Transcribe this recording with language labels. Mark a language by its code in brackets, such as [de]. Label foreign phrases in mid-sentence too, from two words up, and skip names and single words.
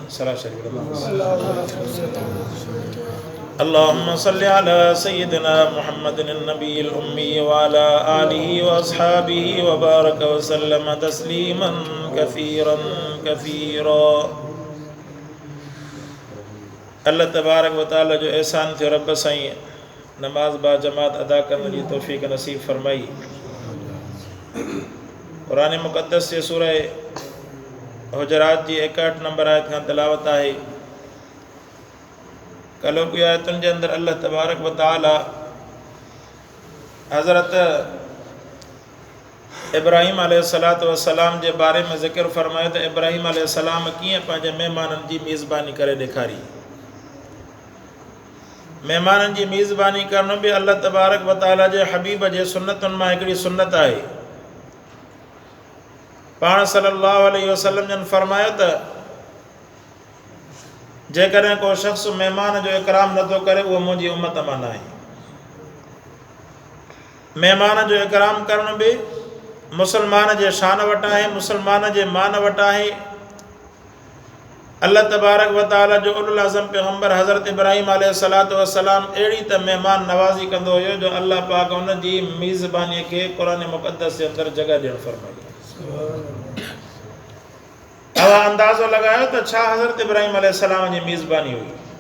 [ar] اللهم صل على سيدنا محمد النبي الأمي وعلى آله وأصحابه وبارك وسلم تسليما كثيرا كثيرا. الله تبارك وتعالى [sd] जो एहसान थियो रब साईं नमाज बा जमात अदा करने की तौफीक नसीब फरमाई। कुरान मुक़द्दस से सूरह हुजरात जी 61 नंबर आयत खां तिलावत आहे। कलो की आयतुनि जे अंदर [ar] الله تبارك وتعالى [sd] हज़रत इब्राहिम [ar] عليه الصلاة والسلام [sd] जे बारे में ज़िक्र फरमायो त इब्राहिम अलैहिस्सलाम कीअं पंहिंजे महिमाननि जी मेज़बानी करे ॾेखारी। महिमाननि जी मेज़बानी करण बि [ar] الله تبارك وتعالى [sd] जे हबीब जे सुन्नतुनि मां हिकिड़ी सुन्नत आहे। पाण [ar] صلى الله عليه وسلم [sd] जन फरमायो त जेकॾहिं को शख़्स महिमान जो इकराम नथो करे उहो मुंहिंजी उम्मत मां न आहे। महिमान जो इकराम करण बि मुसलमान जे शान वटि आहे, मुसलमान जे मान वटि आहे। [ar] الله تبارك وتعالى [sd] जो उलुल आज़म पैगम्बर हज़रत इब्राहिम [ar] عليه الصلاة والسلام [sd] अहिड़ी त महिमान नवाज़ी कंदो हुयो जो अल्लाह पाक उन जी मेज़बानीअ खे क़ुरान मुक़द्दस जे अंदरि जॻह ॾियणु फरमाई। तव्हां अंदाज़ो लॻायो त छा हज़रत इब्राहिम अलैहिस्सलाम जी मेज़बानी हुई।